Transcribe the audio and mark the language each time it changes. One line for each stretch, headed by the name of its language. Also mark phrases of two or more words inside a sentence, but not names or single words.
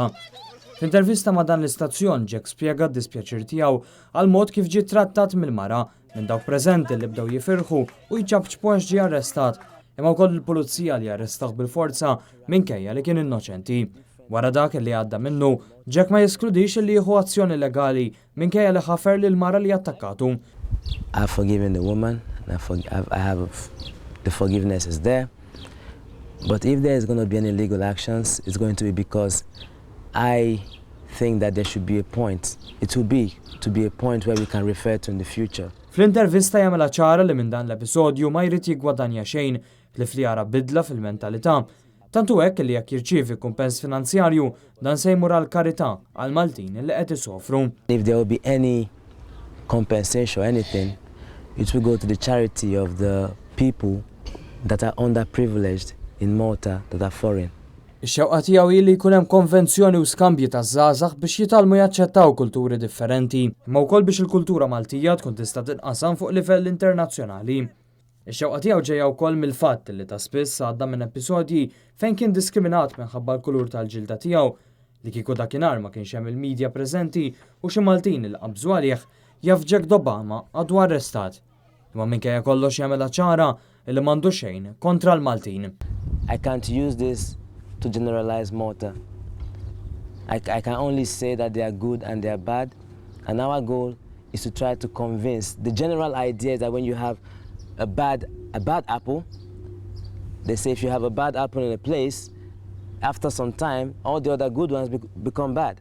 Maltese: F'intervista ma' dan l-istazzjon Jack spjega d-dispjaċir tiegħu għal mod kif ġie trattat mill-mara minn dawk preżenti li bdew jifirħu u jċabċbux ġie arrestat, imma wkoll il-pulizija li arrestaw bil-forza minkejja li kien innoċenti. Wara dak li għadda minnu, Jack ma jeskludix li jieħu azzjoni legali minkejja li ħafer lil mara li attakkatu.
English: I've forgiven the woman, I have the forgiveness is there. But if there is going to be any legal actions, it's going to be because I think that there should be a point. It will be to be a point where we can refer to in the future.
Maltese: Fl-intervista jagħmilha ċara li minn dan l-episodju ma jrid jiggwadanja xejn li jara bidla fil-mentalità. Tantu hekk li jekk jirċievi kumpens finanzjarju dan se jmur għal karità għal Maltin li qed isofru.
English: If there will be any compensation or anything, it will go to the charity of the people that are underprivileged in Malta that are foreign.
Maltese: Ix-xewqa tiegħu li jkun hemm konvenzjoni u skambji taż-żgħażagħ biex jitalmu jaċċettaw kulturi differenti, imma wkoll biex il-kultura Maltija tkun tista' tinqasam fuq livell internazzjonali. Ix-xewqa tiegħu ġejja wkoll mill-fatt li ta' spiss għadda minn episodji fejn kien diskriminat minħabba l-kulur tal-ġilda tiegħu li kieku dakinhar ma kienx hemm il-midja preżenti u xi Maltin li qabżu għalih jaf Jack Obama għadu arrestat. Imma minkejja kollox jagħmilha ċara li m'għandu xejn kontra l-Maltin.
English: I can't use this to generalize Malta. I can only say that they are good and they are bad, and our goal is to try to convince. The general idea is that when you have a bad apple, they say if you have a bad apple in a place, after some time, all the other good ones become bad.